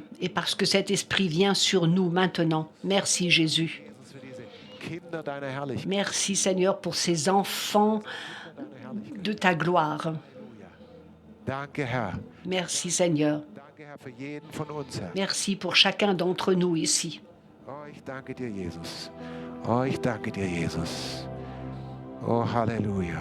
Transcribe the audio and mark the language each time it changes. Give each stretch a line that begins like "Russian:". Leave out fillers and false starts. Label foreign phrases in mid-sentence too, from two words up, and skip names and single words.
French: Et parce que cet esprit vient sur nous maintenant. Merci Jésus. Merci Seigneur pour ces enfants de ta gloire. Merci Seigneur. Merci pour chacun d'entre nous ici.
German: Ich danke dir, Jesus. Oh, ich danke dir, Jesus. Oh, Halleluja.